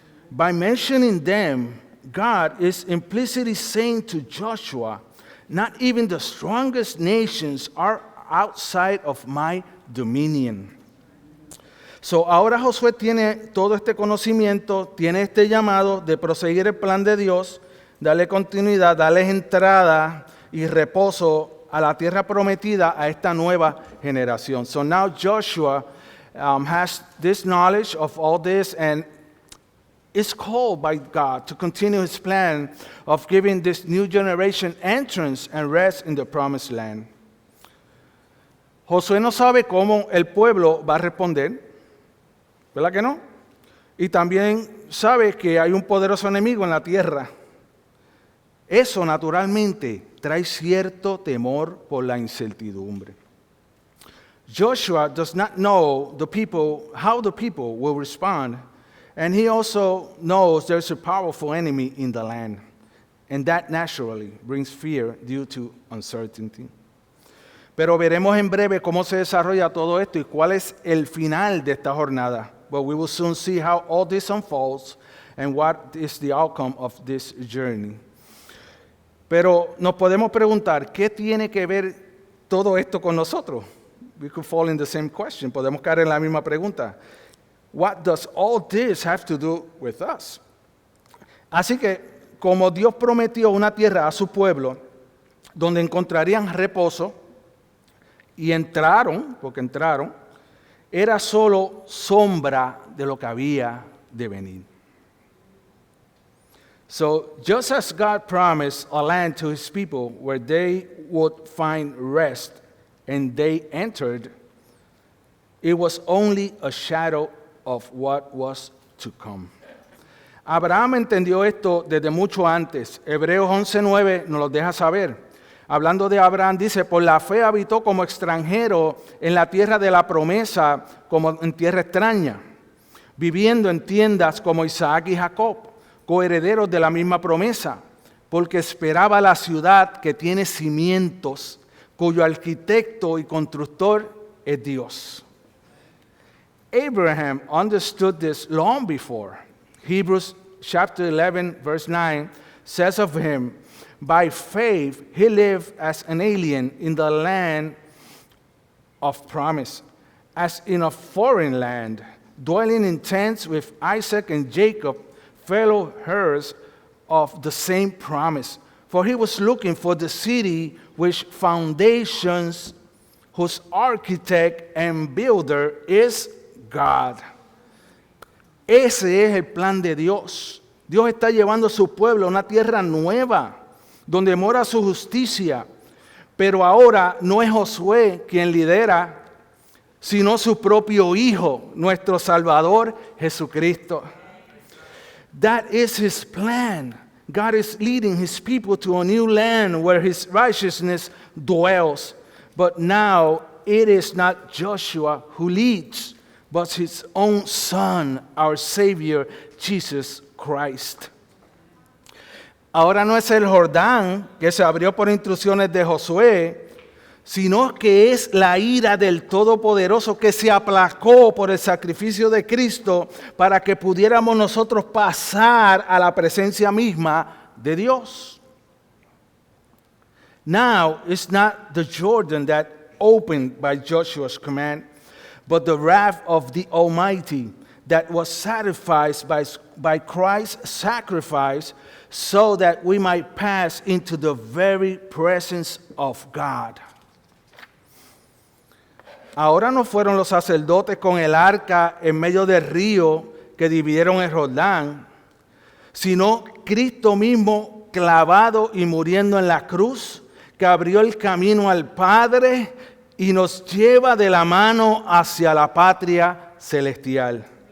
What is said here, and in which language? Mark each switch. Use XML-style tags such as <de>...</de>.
<en>By mentioning them, God is implicitly saying to Joshua, not even the strongest nations are outside of my dominion.</en> <es>So, ahora Josué tiene todo este conocimiento, tiene este llamado de proseguir el plan de Dios, darle continuidad, darle entrada y reposo a la tierra prometida a esta nueva generación.</es> <en>So now Joshua has this knowledge of all this and is called by God to continue his plan of giving this new generation entrance and rest in the promised land.</en> <es>Josué no sabe cómo el pueblo va a responder, ¿verdad que no? Y también sabe que hay un poderoso enemigo en la tierra. Eso naturalmente trae cierto temor por la incertidumbre.</es> <en>Joshua does not know how the people will respond, and he also knows there's a powerful enemy in the land, and that naturally brings fear due to uncertainty.</en> <es>Pero veremos en breve cómo se desarrolla todo esto y cuál es el final de esta jornada.</es> <en>But we will soon see how all this unfolds and what is the outcome of this journey.</en> <es>Pero nos podemos preguntar, ¿qué tiene que ver todo esto con nosotros?</es> <en>We could fall in the same question.</en> <es>Podemos caer en la misma pregunta.</es> <en>What does all this have to do with us?</en> <es>Así que, como Dios prometió una tierra a su pueblo, donde encontrarían reposo, y entraron, porque entraron, era solo sombra de lo que había de venir.</es> <en>So, just as God promised a land to his people where they would find rest, and they entered, it was only a shadow of what was to come.</en> <es>Abraham entendió esto desde mucho antes. Hebreos 11:9 nos lo deja saber. Hablando de Abraham, dice, por la fe habitó como extranjero en la tierra de la promesa, como en tierra extraña, viviendo en tiendas como Isaac y Jacob, coherederos de la misma promesa, porque esperaba la ciudad que tiene cimientos, cuyo arquitecto y constructor es Dios.</es> <en>Abraham understood this long before. Hebrews chapter 11, verse 9 says of him, by faith he lived as an alien in the land of promise, as in a foreign land, dwelling in tents with Isaac and Jacob, fellow heirs of the same promise. For he was looking for the city which foundations, whose architect and builder is God.</en> <es>Ese es el plan de Dios. Dios está llevando a su pueblo a una tierra nueva, donde mora su justicia. Pero ahora no es Josué quien lidera, sino su propio Hijo, nuestro Salvador Jesucristo.</es> <en>That is his plan. God is leading his people to a new land where his righteousness dwells. But now it is not Joshua who leads, but his own Son, our Savior, Jesus Christ.</en> <es>Ahora no es el Jordán que se abrió por instrucciones de Josué, sino que es la ira del Todopoderoso que se aplacó por el sacrificio de Cristo para que pudiéramos nosotros pasar a la presencia misma de Dios.</es> <en>Now it's not the Jordan that opened by Joshua's command, but the wrath of the Almighty that was satisfied by Christ's sacrifice so that we might pass into the very presence of God.</en> <es>Ahora no fueron los sacerdotes con el arca en medio del río que dividieron el Jordán, sino Cristo mismo clavado y muriendo en la cruz, que abrió el camino al Padre y nos lleva de la mano hacia la patria celestial.</es>